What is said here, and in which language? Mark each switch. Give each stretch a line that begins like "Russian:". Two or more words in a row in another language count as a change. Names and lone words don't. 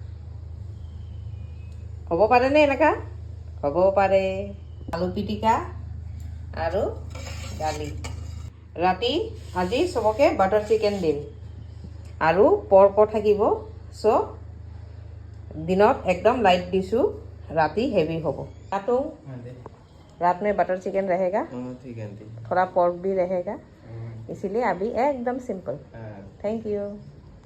Assamese: হ'ব পাৰেনে এনেকা? হ'ব পাৰে। আলু পিটিকা আৰু দালি। ৰাতি আজি চবকে বাটাৰ চিকেন দিম আৰু পৰ্কো থাকিব। চ' দিনত একদম লাইট দিছোঁ,
Hindi: राती हेवी होगा। तो रात में बटर चिकन रहेगा, थोड़ा पोर्क भी रहेगा, इसीलिए अभी एकदम सिंपल। थैंक यू।